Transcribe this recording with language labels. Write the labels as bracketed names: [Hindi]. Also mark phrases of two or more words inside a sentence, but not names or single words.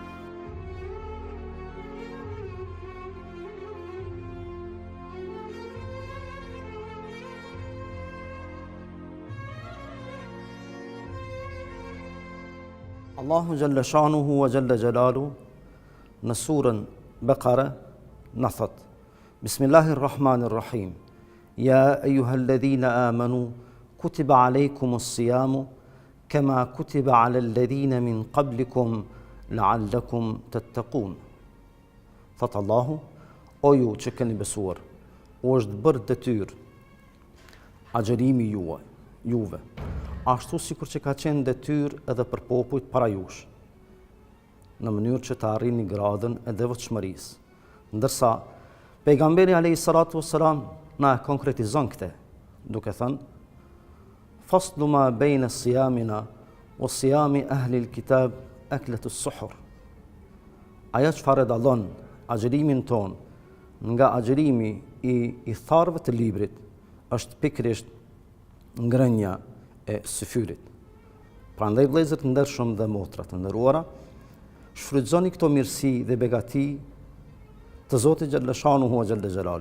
[Albanian] Allahu [Arabic] جل شأنه وجل جلاله [Albanian] në surën Bekare në thot: [Arabic] بسم الله الرحمن الرحيم. يَا أَيُّهَا الَّذِينَ آمَنُوا كُتِبَ عَلَيْكُمُ الصِّيَامُ كَمَا كُتِبَ عَلَى الَّذِينَ مِن قَبْلِكُمْ لَعَلَّكُمْ تَتَّقُونَ. [Albanian] Thot Allahu: O ju që keni besuar, u është bërë detyrë agjërimi juve, ashtu sikur që ka qenë detyrë edhe për popujt para jush, në mënyrë që të arrini gradën e devotshmërisë. Ndërsa pejgamberi [Arabic] عليه الصلاة والسلام [Albanian] na konkretizon këtë, duke thënë: [Arabic] فصل ما بين صيامنا و صيام أهل الكتاب أكلة السحر. [Albanian] Aja çfarë dallon agjërimin ton nga agjërimi I tharëve të librit është pikërisht ngrënia e syfyrit. Prandaj vëllezër të ndershëm dhe motra të nderuara, shfrytëzoni këto mirësi dhe begati të Zotit [Arabic] جل شأنه وجل جلاله.